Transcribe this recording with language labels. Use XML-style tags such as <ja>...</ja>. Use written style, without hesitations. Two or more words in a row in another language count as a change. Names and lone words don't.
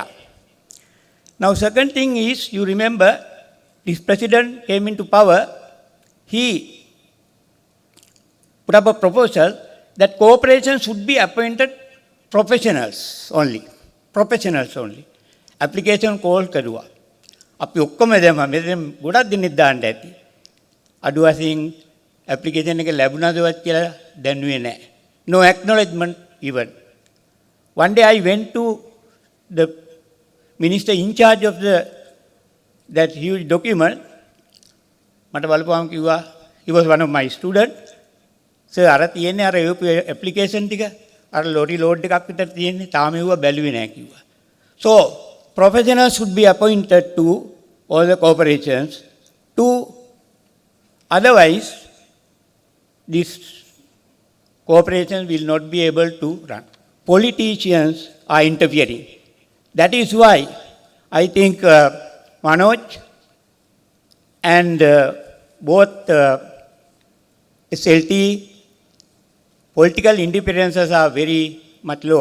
<en>Now, second thing is, you remember, this president came into power, he put up a proposal that corporations should be appointed professionals only. Professionals only. Application call කරුවා.</en> <si>අපි ඔක්කොම දැම්මා. මෙතන ගොඩක් දිනෙත් දාන්න ඇති. අඩු වශයෙන් application එක ලැබුණාදවත් කියලා දැනුවේ නැහැ.</si> <en>No acknowledgement even. One day I went to the minister in charge of that huge document.</en> <si>මට බලපුවාම කිව්වා,</si> <en>he was one of my students.</en> <si>සර් අර තියෙන්නේ අර ඇප්ලිකේෂන් ටික අර</si> <en>lorry load</en> <si>එකක් විතර තියෙන්නේ තාම ඒව බැලුවේ නැහැ කිව්වා.</si> <en>So professionals should be appointed to all the corporations to otherwise these corporations will not be able to run. Politicians are interfering. That is why I think Manoj and both SLT political interferences are very much low.</en>